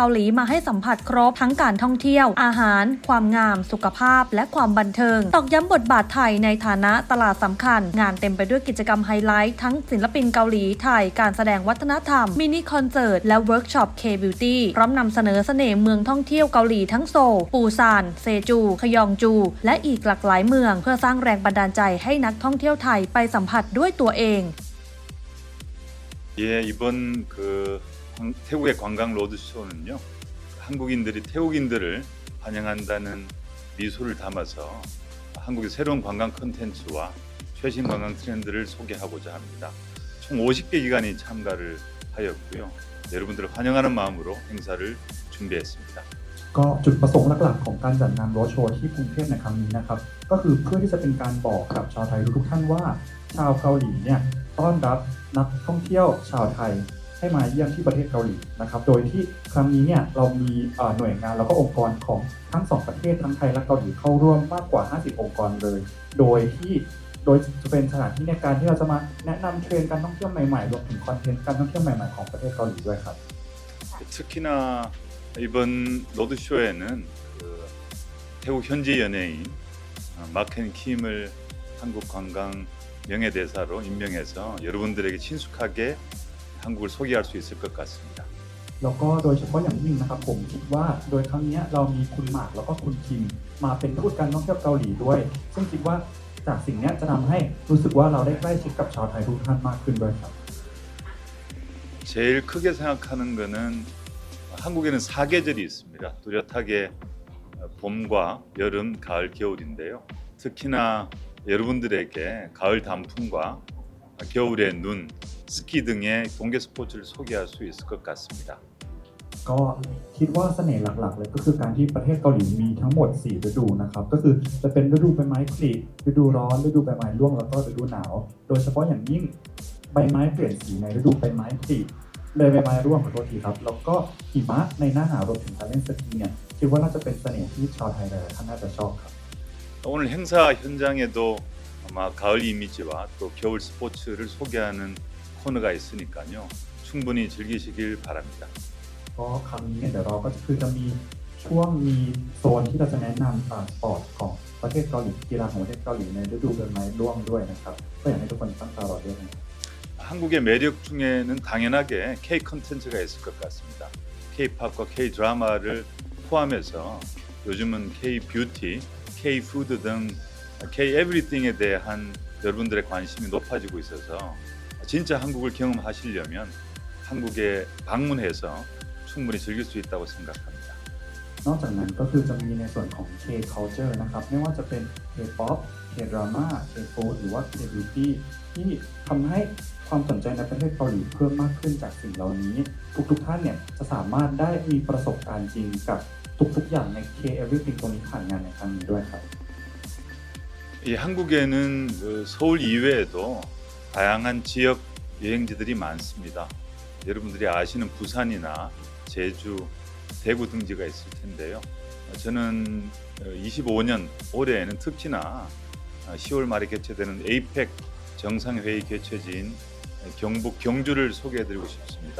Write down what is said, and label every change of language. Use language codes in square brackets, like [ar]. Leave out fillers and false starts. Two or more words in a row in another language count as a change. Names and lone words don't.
[th] หลีมาให้สัมผัสครบทั้งการท่องเที่ยวอาหารความงามสุขภาพและความบันเทิงตอกย้ำบทบาทไทยในฐานะตลาดสำคัญงานเต็มไปด้วยกิจกรรมไฮไลท์ทั้งศิลปินเกาหลีไทยการแสดงวัฒนธรรมมินิคอนเสิร์ตและเวิร์กช็อป K-Beauty พร้อมนำเสนอเสน่ห์เมืองท่องเที่ยวเกาหลีทั้งโซลปูซานเซจูขยองจูและอีกหลากหลายเมืองเพื่อสร้างแรงบันดาลใจให้นักท่องเที่ยวไทยไปสัมผัสด้วยตัวเอง [ko] 예, 이번 태국의 관광 로드쇼는요, 한국인들이 태국인들을 환영한다는 미소를 담아서 한국의 새로운 관광 콘텐츠와 최신 관광 트렌드를 소개하고자 합니다. 총 50개 기관이 참가를 하였고요. 여러분들을 환영하는 마음으로 행사를 준비했습니다. [th] ก็จุดประสงค์หลักๆของการจัดงานโรดโชว์ที่กรุงเทพในครั้งนี้นะครับก็คือเพื่อที่จะเป็นการบอกกับชาวไทยทุกท่านว่าชาวเกาหลีเนี่ยต้อนรับนักท่องเที่ยวชาวไทยให้มาเยี่ยมที่ประเทศเกาหลีนะครับโดยที่ครั้งนี้เนี่ยเรามีหน่วยงานแล้วก็องค์กรของทั้งสองประเทศทั้งไทยและเกาหลีเข้าร่วมมากกว่า50องค์กรเลยโดยจะเป็นสถานที่ในการที่เราจะมาแนะนำเทรนด์การท่องเที่ยวใหม่ๆรวมถึงคอนเทนต์การท่องเที่ยวใหม่ๆของประเทศเกาหลีด้วยครับ [ko] 특히나 이번 로드쇼에는 태국 현지 연예인 마켄 킴을 한국 관광 명예대사로 임명해서 여러분들에게 친숙하게 한국을 소개할 수 있을 것 같습니다. [th] แล้วก็โดยเฉพาะอย่างยิ่งนะครับผมคิดว่าโดยครั้งนี้เรามีคุณหมากแล้วก็คุณคิมมาเป็นทูตการท่องเที่ยวเกาหลีด้วยซึ่งคิดว่าจากสิ่งนี้จะทำให้รู้สึกว่าเราได้ใกล้ชิดกับชาวไทยทุกท่านมากขึ้นด้วยครับ [ko] 제일 크게 생각하는 거는 한국에는 4계절이 있습니다. 뚜렷하게 봄과 여름, 가을, 겨울인데요. 특히나 여러분들에게 가을 단풍과 겨울의 눈, 스키 등의 동계 스포츠를 소개할 수 있을 것 같습니다. [th] ก็คิดว่าเสน่ห์หลักๆเลยก็คือการที่ประเทศเกาหลีมีทั้งหมด4ฤดูนะครับก็คือจะเป็นฤดูใบไม้ผลิฤดูร้อนฤดูใบไม้ร่วงแล้วก็ฤดูหนาวโดยเฉพาะอย่างยิ่งใบไม้เปลี่ยนสีในฤดูใบไม้ผลิใบไม้ร่วงขอโทษทีครับแล้วก็หิมะในหน้าหนาวรวมถึงการเล่นสกีเนี่ยคิดว่าน่าจะเป็นเสน่ห์ที่ชาวไทยหลายๆท่านน่าจะชอบครับ [ko] 오늘 행사 현장에도 아마 가을 이미지와 또 겨울 스포츠를 소개하는 코너가 있으니까요. 충분히 즐기시길 바랍니다. [th] ก็ครั้งนี้เนี่ยเดี๋ยวเราก็คือจะมีช่วงมีโซนที่เราจะแนะนำสปอร์ตของประเทศเกาหลีกีฬาของประเทศเกาหลีในฤดูใบไม้ร่วงด้วยนะครับก็อยากให้ทุกคนตั้งตารอด้วยนะครับ [ko] 한국의 매력 중에는 당연하게 K 콘텐츠가 있을 것 같습니다. K-팝과 K 드라마를 포함해서 요즘은 K 뷰티, K 푸드 등 K 에브리띵에 대한 여러분들의 관심이 높아지고 있어서 진짜 한국을 경험하시려면 한국에 방문해서 충분히 즐길 수 있다고 생각합니다. [th] นอกจากนั้นก็คือจะมีในส่วนของ K-culture นะครับไม่ว่าจะเป็น [en] K-pop K-drama K-food [th] หรือว่า K-beauty ที่ทำให้ความสนใจในประเทศเกาหลีเพิ่มมากขึ้นจากสิ่งเหล่านี้ทุกท่านเนี่ยจะสามารถได้มีประสบการณ์จริงกับทุกอย่างใน K-everything ตรงนี้ผ่านงานในครั้งนี้ด้วยครับ [ko] 이 한국에는 서울 이외에도 다양한 지역 여행지들이 많습니다. 여러분들이 아시는 부산이나 제주, 대구 등지가 있을 텐데요. 저는 25년 올해에는 특히나 10월 말에 개최되는 에이펙 정상회의 개최지인 경북 경주를 소개해드리고 싶습니다.